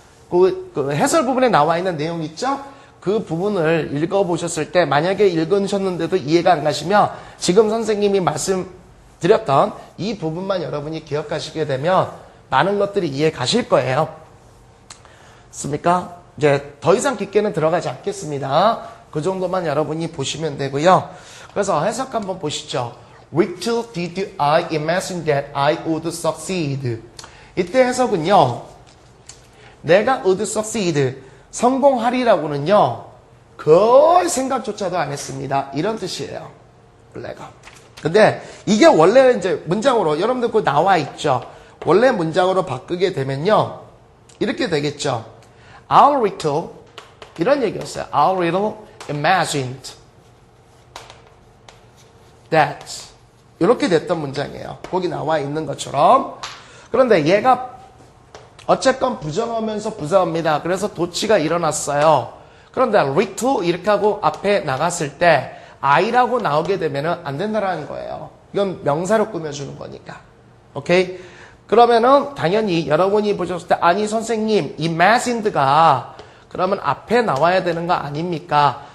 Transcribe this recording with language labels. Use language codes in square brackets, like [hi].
[ko] 그 해설 부분에 나와 있는 내용 있죠? 그 부분을 읽어보셨을 때 만약에 읽으셨는데도 이해가 안 가시면 지금 선생님이 말씀드렸던 이 부분만 여러분이 기억하시게 되면 많은 것들이 이해 가실 거예요. 맞습니까? 이제 더 이상 깊게는 들어가지 않겠습니다. 그 정도만 여러분이 보시면 되고요. 그래서 해석 한번 보시죠. [en] Little did I imagine that I would succeed. [ko] 이때 해석은요. 내가 [en] would succeed, [ko] 성공하리라고는요. 거의 생각조차도 안 했습니다. 이런 뜻이에요. 원래가. 근데 이게 원래 이제 문장으로 여러분들 그거 나와 있죠. 원래 문장으로 바꾸게 되면요. 이렇게 되겠죠. [en] Our little 이런 얘기였어요. Our little imagined that 이렇게 됐던 문장이에요. [ko] 거기 나와 있는 것처럼. 그런데 얘가 어쨌건 부정하면서 부사입니다. 그래서 도치가 일어났어요. 그런데 little 이렇게 하고 앞에 나갔을 때 I라고 나오게 되면 안 된다라는 거예요. 이건 명사로 꾸며주는 거니까. 오케이? 그러면은 당연히 여러분이 보셨을 때 아니 선생님 imagined가 그러면 앞에 나와야 되는 거 아닙니까?